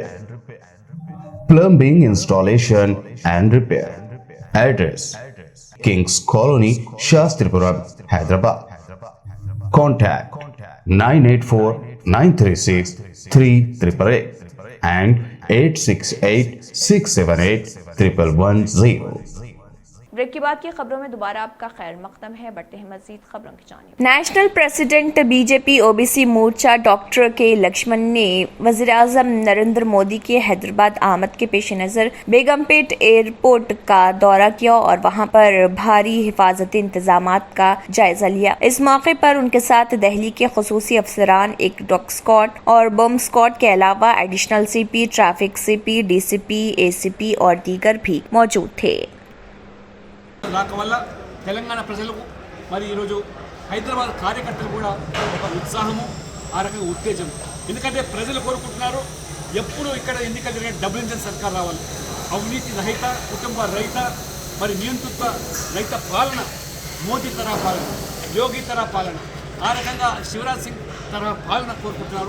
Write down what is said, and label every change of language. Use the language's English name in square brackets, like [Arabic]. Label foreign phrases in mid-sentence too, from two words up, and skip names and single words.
[English] Plumbing installation and repair. Address: Kings Colony, Shastripuram, Hyderabad. Contact 984-936-3888 and 868-678-1110. [Urdu] بریک کے بعد کی خبروں میں دوبارہ آپ کا خیر مقدم ہے۔ بڑھتے ہیں مزید خبروں کی جانب۔ [English] National President [Urdu] بی جے پی او بی سی مورچہ ڈاکٹر کے لکشمن نے وزیر اعظم نریندر مودی کے حیدرآباد آمد کے پیش نظر بیگم پیٹ ایئرپورٹ کا دورہ کیا اور وہاں پر بھاری حفاظتی انتظامات کا جائزہ لیا۔ اس موقع پر ان کے ساتھ دہلی کے خصوصی افسران، ایک [English] dog squad [Urdu] اور [English] bomb squad [Urdu] کے علاوہ [English] Additional CP, Traffic CP, [Urdu] ڈی سی پی، اے سی پی اور دیگر بھی موجود تھے۔ [Telugu] రాక వల్ల తెలంగాణ ప్రజలకు మరి ఈరోజు హైదరాబాద్ కార్యకర్తలు కూడా ఒక ఉత్సాహము, ఆ రకంగా ఉత్తేజం. ఎందుకంటే ప్రజలు కోరుకుంటున్నారు ఎప్పుడు ఇక్కడ ఎన్నికలు జరిగే [English] double engine [Telugu] సర్కార్ రావాలి, అవినీతి రహిత, కుటుంబ రహిత, మరి నియంతృత్వ రహిత పాలన, మోదీ తరహా పాలన, యోగి తరహా పాలన, ఆ రకంగా శివరాజ్ సింగ్ తరహా పాలన కోరుకుంటున్నారు.